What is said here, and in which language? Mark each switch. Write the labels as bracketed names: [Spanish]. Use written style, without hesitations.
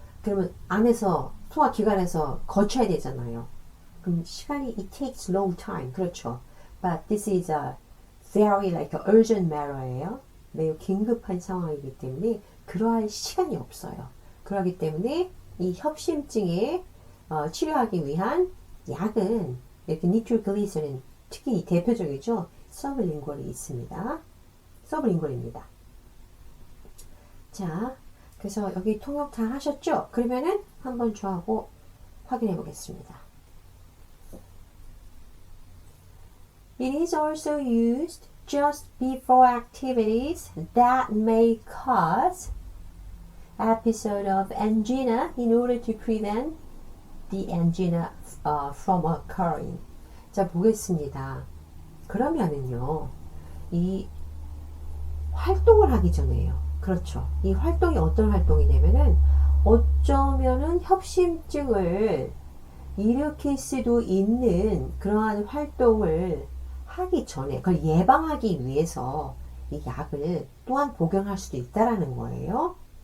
[Korean] 그러면 안에서 소화기관에서 거쳐야 되잖아요. 그럼 시간이 [English] it takes long time. [Korean] 그렇죠. [English] But this is a very like a urgent matter예요. [Korean] 매우 긴급한 상황이기 때문에 그러할 시간이 없어요. 그렇기 때문에 이 협심증에 치료하기 위한 약은 이렇게 니트로글리세린 특히 대표적이죠. 서브링구얼이 있습니다. 서브링구얼입니다. 자, 그래서 여기 통역 다 하셨죠? 그러면은 한번 저하고 확인해 보겠습니다. [English] It is also used just before activities that may cause episode of angina in order to prevent the angina from occurring. [Korean] 자, 보겠습니다. 그러면은요, 이 활동을 하기 전에요. 그렇죠. 이 활동이 어떤 활동이냐면은 어쩌면은 협심증을 일으킬 수도 있는 그러한 활동을 하기 전에 그걸 예방하기 위해서 이 약을 또한 복용할 수도 있다라는 거예요.